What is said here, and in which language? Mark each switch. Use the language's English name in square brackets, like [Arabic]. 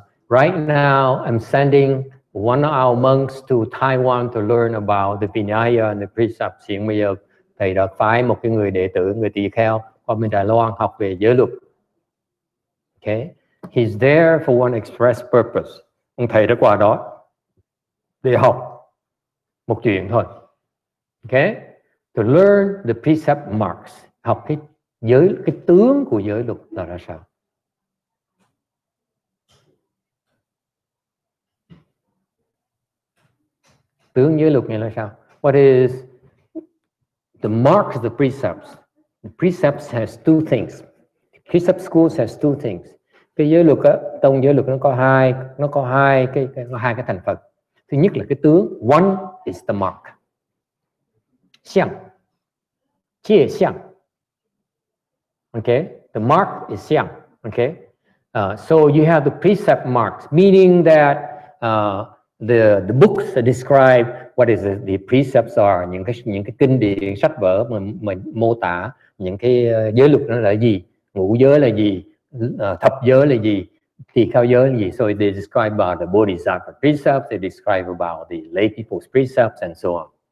[English] Right now, I'm sending one of our monks to Taiwan to learn about the Vinaya and the precepts. [Vietnamese] Hiện bây giờ thầy đã phái một cái người đệ tử, người tỳ kheo qua bên Đài Loan học về giới luật. [English] Okay, he's there for one express purpose. [Vietnamese] Ông thầy đã qua đó để học một chuyện thôi. [English] Okay, to learn the precept marks, [Vietnamese] học cái tướng của giới luật là ra sao. Tướng giới luật này là sao? [English] What is the marks of the precepts? The precepts has two things. Precept schools has two things. [Vietnamese] Cái giới luật á, tông giới luật nó có hai cái thành phần. Thứ nhất là cái tướng. [English] One is the mark. [Vietnamese] Xiang, 界相. [English] Okay, the mark is xiang. Okay, so you have the precept marks, meaning that the books describe what is the precepts are, [Vietnamese] những cái kinh điển sách vở mình mô tả những cái giới luật nó là gì, ngũ giới là gì, thập giới là gì, tỳ kheo giới là gì. [English] So they describe about the bodhisattva precepts, they describe about the lay people's precepts and so on.